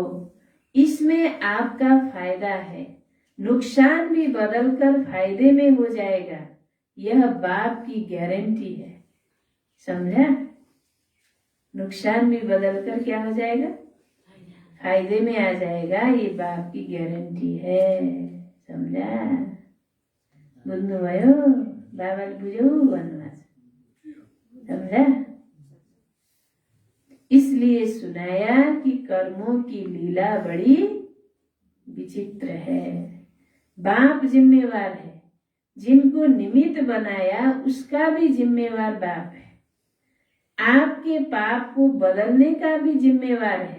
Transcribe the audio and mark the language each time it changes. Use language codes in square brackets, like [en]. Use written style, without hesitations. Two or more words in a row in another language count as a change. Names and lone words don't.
[hi] इसमें आपका फायदा है, नुकसान भी बदलकर फायदे में हो जाएगा, यह बाप की गारंटी है। समझा? नुकसान भी बदलकर क्या हो जाएगा, फायदे में आ जाएगा, ये बाप की गारंटी है। समझा? [ne] बुझ्नुभयो? बाबाले बुझ्यौ भन्नुभएको छ। [hi] समझा? इसलिए सुनाया कि कर्मों की लीला बड़ी विचित्र है। बाप जिम्मेवार है, जिनको निमित्त बनाया उसका भी जिम्मेवार बाप है, आपके पाप को बदलने का भी जिम्मेवार है।